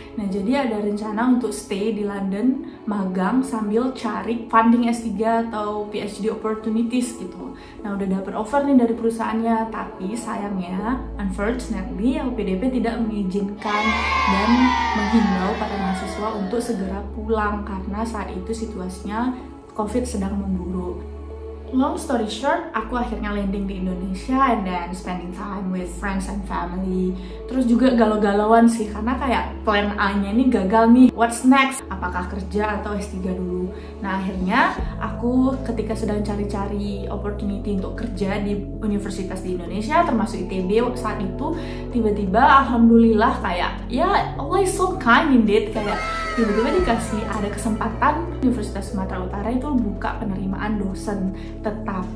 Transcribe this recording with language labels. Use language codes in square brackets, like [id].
[id] Nah, jadi ada rencana untuk stay di London, magang sambil cari funding S3 atau PhD opportunities gitu. Nah, udah dapet offer nih dari perusahaannya, tapi sayangnya, unfortunately, LPDP tidak mengizinkan dan menghimbau para mahasiswa untuk segera pulang karena saat itu situasinya COVID sedang memburuk. [en] Long story short, [id] aku akhirnya landing di Indonesia [en] and then spending time with friends and family. [id] Terus juga galau-galauan sih, karena kayak plan A-nya ini gagal nih. [en] What's next? [id] Apakah kerja atau S3 dulu? Nah, akhirnya aku ketika sedang cari-cari opportunity untuk kerja di universitas di Indonesia, termasuk ITB saat itu, tiba-tiba alhamdulillah kayak, ya Allah [en] is so kind indeed, [id] kayak tiba-tiba dikasih ada kesempatan Universitas Sumatera Utara itu buka penerimaan dosen tetap.